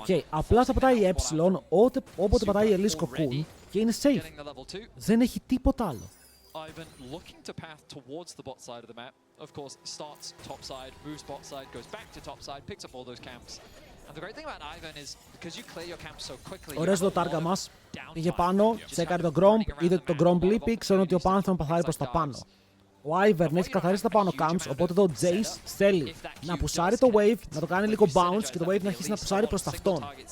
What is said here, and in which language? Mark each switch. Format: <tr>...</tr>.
<el>Απλά θα πατάει ε όποτε πατάει η Elise Cocoon και είναι safe. Δεν έχει τίποτα άλλο.</el> <en>Ivan looking to path towards the bot side of the map. Of course, starts top side, moves bot side, goes back to top side, picks up all those camps. And the great thing about Ivan is because you clear your camps so quickly.</en> <el>Ωραίος το τάργα μας. Πήγε πάνω, τσέκαρε τον Gromp, είδε ότι τον Gromp λείπει, ξέρουν ότι ο Pantheon παθάρει προς τα πάνω. Ο Ivern έχει καθαρίσει τα πάνω camps, οπότε εδώ ο Jace θέλει να πουσάρει το wave, να το κάνει λίγο bounce και το wave να αρχίσει να πουσάρει προς τα αυτόν.</el>